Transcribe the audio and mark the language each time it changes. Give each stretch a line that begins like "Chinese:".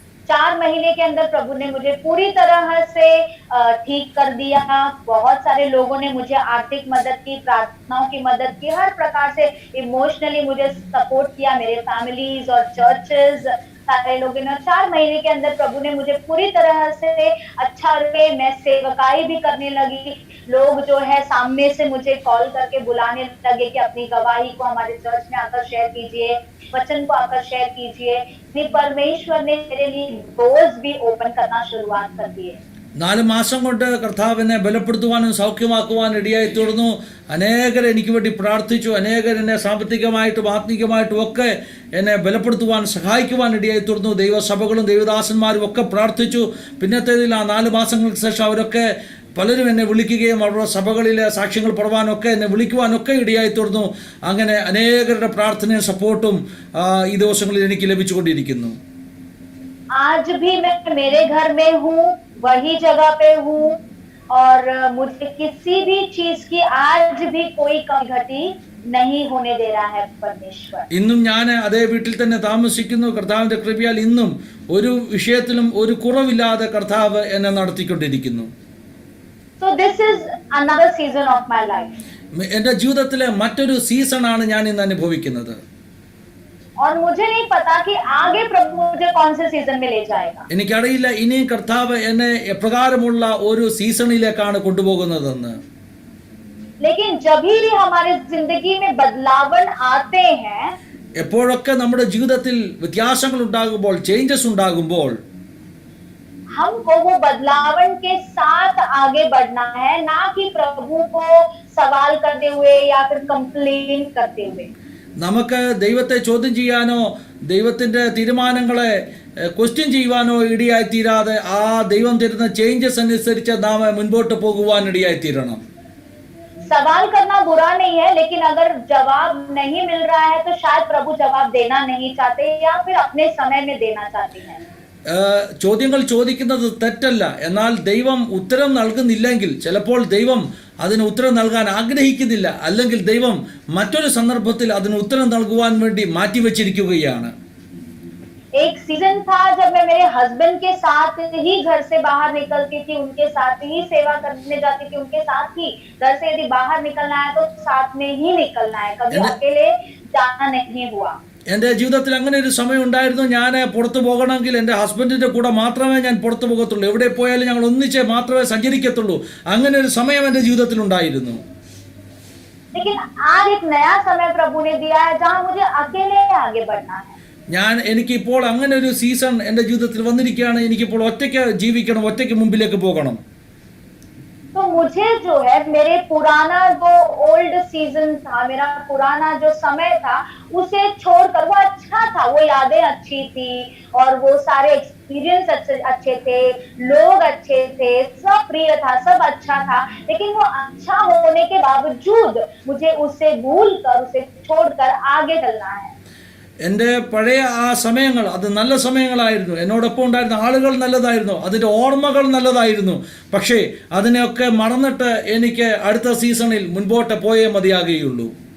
Hindi: 4 महीने के अंदर प्रभु ने मुझे पूरी तरह से ठीक कर दिया। बहुत सारे लोगों ने मुझे आर्थिक मदद की, प्रार्थनाओं की मदद की, हर प्रकार से इमोशनली मुझे सपोर्ट किया, मेरे फैमिलीज और चर्चेस सारे लोगों ने। 4 महीने के अंदर प्रभु ने मुझे पूरी तरह से अच्छा रखे। मैं सेवकाई भी करने लगी। लोग जो है सामने से मुझे कॉल करके बुलाने लगे कि अपनी गवाही को हमारे चर्च में आकर शेयर कीजिए, वचन को आकर शेयर कीजिए। परमेश्वर ने मेरे लिए डोर्स भी ओपन करना शुरुआत कर दिए।
Malayalam: 4 മാസം കൊണ്ട് കർത്താവ് എന്നെ ബലപ്പെടുത്തുവാനും സൗഖ്യമാക്കുവാനും ഇടയായി തീർന്നു. അനേകർ എനിക്ക് വേണ്ടി പ്രാർത്ഥിച്ചു. അനേകർ എന്നെ സാമ്പത്തികമായിട്ടും ആത്മീകമായിട്ടും ഒക്കെ എന്നെ ബലപ്പെടുത്തുവാൻ സഹായിക്കുവാൻ ഇടയായി തീർന്നു. ദൈവസഭകളും ദൈവദാസന്മാരും ഒക്കെ പ്രാർത്ഥിച്ചു. പിന്നത്തേതിൽ ആ 4 മാസങ്ങൾക്ക് ശേഷം അവരൊക്കെ പലരും എന്നെ വിളിക്കുകയും അവരുടെ സഭകളിലെ സാക്ഷ്യങ്ങൾ പറയുവാനൊക്കെ എന്നെ വിളിക്കുവാനൊക്കെ ഇടയായി തീർന്നു. അങ്ങനെ അനേകരുടെ പ്രാർത്ഥനയും സപ്പോർട്ടും ഈ ദിവസങ്ങളിൽ എനിക്ക് ലഭിച്ചുകൊണ്ടിരിക്കുന്നു.
Hindi: आज भी मैं मेरे घर में हूँ, वही जगह पे हूँ और मुझे किसी भी चीज की आज भी कोई कमी घटी नहीं होने दे रहा है परमेश्वर.
Malayalam: ഇന്നും ഞാൻ അതേ വീട്ടിൽ തന്നെ താമസിക്കുന്നു. കർത്താവിന്റെ കൃപയാൽ ഇന്നും ഒരു വിഷയത്തിലും ഒരു കുറവില്ലാതെ കർത്താവ് എന്നെ നടത്തിക്കൊണ്ടിരിക്കുന്നു.
English: So this is another season of my life.
Malayalam: എൻ്റെ ജീവിതത്തിലെ മറ്റൊരു സീസണാണ് ഞാൻ ഇന്ന് അനുഭവിക്കുന്നത്.
Hindi: और मुझे नहीं पता कि आगे प्रभु मुझे कौन से सीजन में ले जाएगा.
Malayalam: എനിക്കറിയില്ല ഇനിയും കർത്താവ് എന്നെ എപ്രകാരമുള്ള ഒരു സീസണിലേക്കാണ് കൊണ്ടുപോകുന്നതെന്ന്.
Hindi: लेकिन जब भी हमारे जिंदगी में बदलावन आते हैं,
Malayalam: എപ്പോഴൊക്കെ നമ്മുടെ ജീവിതത്തിൽ വ്യത്യാസങ്ങൾ ഉണ്ടാകുമ്പോൾ, ചേഞ്ചസ് ഉണ്ടാകുമ്പോൾ,
Hindi: हमको वो बदलावन के साथ आगे बढ़ना है, ना कि प्रभु को सवाल करते हुए या फिर कंप्लेन करते हुए.
Malayalam: നമുക്ക് ദൈവത്തെ ചോദ്യം ചെയ്യാനോ ദൈവത്തിൻ്റെ തീരുമാനങ്ങളെ ക്വസ്റ്റ്യൻ ചെയ്യുവാനോ ഇടയായി തീരാതെ ആ ദൈവം തരുന്ന ചേഞ്ചസ് അനുസരിച്ച് നാം മുൻപോട്ട് പോകുവാൻ ഇടയായി തീരണം.
Hindi: सवाल करना बुरा नहीं है, लेकिन अगर जवाब नहीं मिल रहा है तो शायद प्रभु जवाब देना नहीं चाहते या फिर अपने समय में देना चाहते हैं.
Malayalam: ചോദ്യങ്ങൾ ചോദിക്കുന്നത് തെറ്റല്ല. എന്നാൽ ദൈവം ഉത്തരം നൽകുന്നില്ലെങ്കിൽ ചിലപ്പോൾ ദൈവം അതിന് ഉത്തരം നൽകാൻ ആഗ്രഹിക്കുന്നില്ല, അല്ലെങ്കിൽ ദൈവം മറ്റൊരു സന്ദർഭത്തിൽ അതിന് ഉത്തരം നൽകുവാൻ വേണ്ടി മാറ്റിവെച്ചിരിക്കുകയാണ്.
Hindi: एक सीजन था जब मैं मेरे हस्बैंड के साथ ही घर से बाहर निकलती थी, उनके साथ ही सेवा करने जाती थी, उनके साथ ही घर से यदि बाहर निकलना है तो साथ में ही निकलना है, कभी अकेले जाना नहीं हुआ.
Malayalam: എൻ്റെ ജീവിതത്തിൽ അങ്ങനെ ഒരു സമയം ഉണ്ടായിരുന്നു. ഞാൻ പുറത്തു പോകണമെങ്കിൽ എൻ്റെ ഹസ്ബൻഡിൻ്റെ കൂടെ മാത്രമേ ഞാൻ പുറത്തു പോകത്തുള്ളൂ. എവിടെ പോയാലും ഞങ്ങൾ ഒന്നിച്ച് മാത്രമേ സഞ്ചരിക്കത്തുള്ളൂ. അങ്ങനെ ഒരു സമയം എൻ്റെ ജീവിതത്തിൽ ഉണ്ടായിരുന്നു.
Hindi: लेकिन आज एक नया समय प्रभु ने दिया है जहां मुझे अकेले आगे बढ़ना है.
Malayalam: എനിക്കിപ്പോൾ അങ്ങനെ ഒരു സീസൺ എൻ്റെ ജീവിതത്തിൽ വന്നിരിക്കുകയാണ്. എനിക്കിപ്പോൾ ഒറ്റയ്ക്ക് ജീവിക്കണം, ഒറ്റയ്ക്ക് മുമ്പിലേക്ക് പോകണം.
Hindi: तो मुझे जो है मेरे पुराना जो ओल्ड सीजन था, मेरा पुराना जो समय था, उसे छोड़कर, वो अच्छा था, वो यादें अच्छी थी और वो सारे एक्सपीरियंस अच्छे थे, लोग अच्छे थे, सब प्रिय था, सब अच्छा था. लेकिन वो अच्छा होने के बावजूद मुझे उसे भूल कर, उसे छोड़कर आगे चलना है.
Malayalam: എൻ്റെ പഴയ ആ സമയങ്ങൾ അത് നല്ല സമയങ്ങളായിരുന്നു. എന്നോടൊപ്പം ഉണ്ടായിരുന്ന ആളുകൾ നല്ലതായിരുന്നു, അതിൻ്റെ ഓർമ്മകൾ നല്ലതായിരുന്നു. പക്ഷേ അതിനെയൊക്കെ മറന്നിട്ട് എനിക്ക് അടുത്ത സീസണിൽ മുൻപോട്ട് പോയേ മതിയാകുകയുള്ളൂ.